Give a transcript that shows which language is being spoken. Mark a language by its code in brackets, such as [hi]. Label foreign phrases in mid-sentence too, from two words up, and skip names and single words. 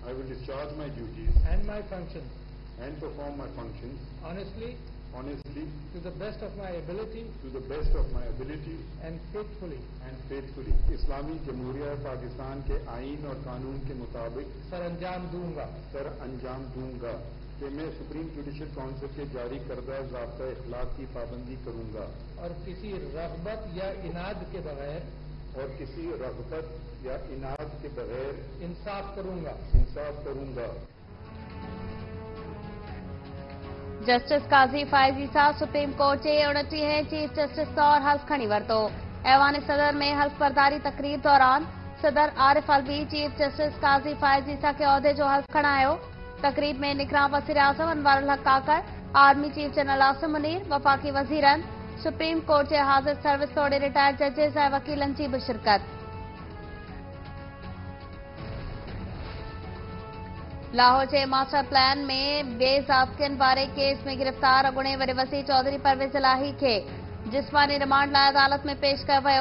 [en] discharge my duties and my functions and perform my functions honestly, to the best of my ability the best of my ability and faithfully. [ur] اسلامی جمہوریہ پاکستان کے آئین اور قانون کے مطابق سر انجام دوں گا کہ میں سپریم جوڈیشل کونسل کے جاری کردہ ضابطہ اخلاق کی پابندی کروں گا اور کسی رغبت یا عناد کے بغیر انصاف کروں گا. [sd] जस्टिस काज़ी फ़ाइज़ ईसा सुप्रीम कोर्ट जे 29 चीफ जस्टिस तौर हल्फ खणी वरितो। ऐवान सदर में हल्फ बर्दारी तकरीर दौरान सदर आरिफ अलवी चीफ जस्टिस काज़ी फ़ाइज़ ईसा के उहदे जो हल्फ खणायो। तकरीब में निगरान वज़ीर आज़म अनवर हक काकड़, आर्मी चीफ जनरल आसिम मुनीर, वफ़ाक़ी वज़ीरन, सुप्रीम कोर्ट जे हाज़िर सर्विस तोड़े [en] retired judges [sd] ऐं वकीलन जी भी शिरकत। लाहौर जे [en] master plan [sd] में बेज़ाब्तियन वारे केस में गिरफ़्तार अॻूणे वरी वसी चौधरी परवेज़ इलाही खे जिस्मानी रिमांड लाइ अदालत में पेश कयो वियो।